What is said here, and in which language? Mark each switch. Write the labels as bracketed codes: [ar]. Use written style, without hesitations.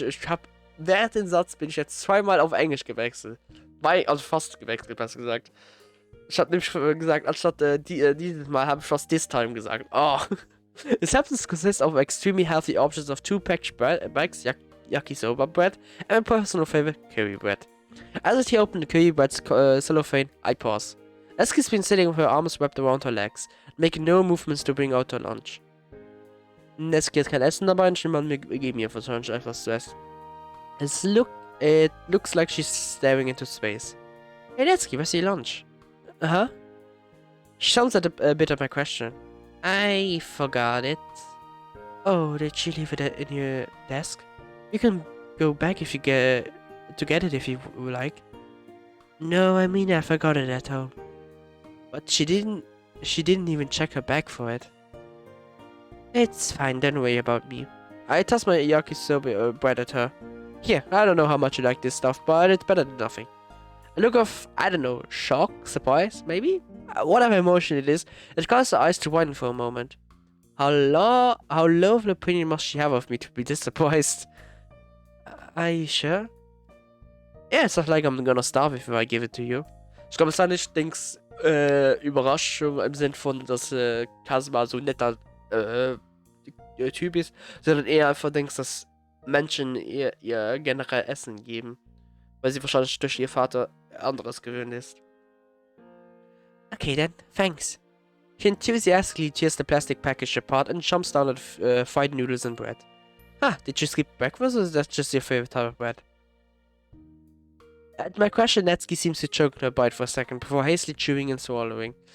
[de] Ich hab während den Satz bin ich jetzt zweimal auf Englisch gewechselt. Also fast gewechselt, besser gesagt. Ich hab nämlich gesagt, anstatt dieses Mal habe ich fast [en] this time [de] gesagt. Oh. [en] The substance consists of extremely healthy options of 2 packaged bags. [de] Ja, [en] yakisoba bread, and my personal favorite, curry bread. As he opened the curry bread's cellophane, I pause. Eski's been sitting with her arms wrapped around her legs, making no movements to bring out her lunch. [de] Eski hat kein Essen dabei und Schimmer wir geben ihr wahrscheinlich etwas zu essen. [en] It looks like she's staring into space. Hey Eski, where's your lunch? Uh-huh. She sounds a bit of my question. I forgot it. Oh, did she leave it in your desk? You can go back if you get it if you like. No, I mean I forgot it at home. But she didn't even check her bag for it. It's fine, don't worry about me. I tossed my yakisoba bread at her. Here, I don't know how much you like this stuff, but it's better than nothing. A look of, I don't know, shock, surprise, maybe? Whatever emotion it is, it caused her eyes to widen for a moment. How low of an opinion must she have of me to be this surprised? Are you sure? Yeah, it's not like I'm gonna starve if I give it to you. [de] Ich glaube, es war nicht Dings Überraschung im Sinn von, dass Kazuma so ein netter Typ ist, sondern eher einfach denkst, dass Menschen ihr generell Essen geben, weil sie wahrscheinlich durch ihr Vater anderes gewöhnt ist. [en] Okay then, thanks. She enthusiastically tears the plastic package apart and jumps down at fried noodles and bread. Ah, did you skip breakfast or is that just your favorite type of bread? At my question, Natsuki seems to choke on her bite for a second before hastily chewing and swallowing.